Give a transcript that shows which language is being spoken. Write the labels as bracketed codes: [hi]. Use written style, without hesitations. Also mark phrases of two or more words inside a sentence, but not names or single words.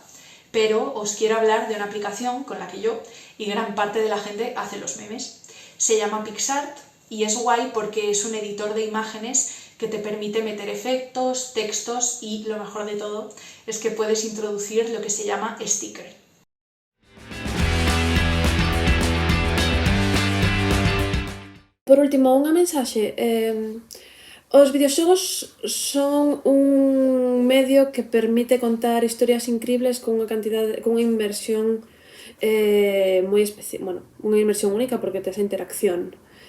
[es] Pero os quiero hablar de una aplicación con la que yo y gran parte de la gente hace los memes. Se llama PixArt y es guay porque es un editor de imágenes que te permite meter efectos, textos y, lo mejor de todo, es que puedes introducir lo que se llama sticker. [gl] Por último, unha mensaxe. Os videoxogos son un medio que permite contar historias incribles con unha inmersión moi especial, unha inmersión única porque tes a interacción.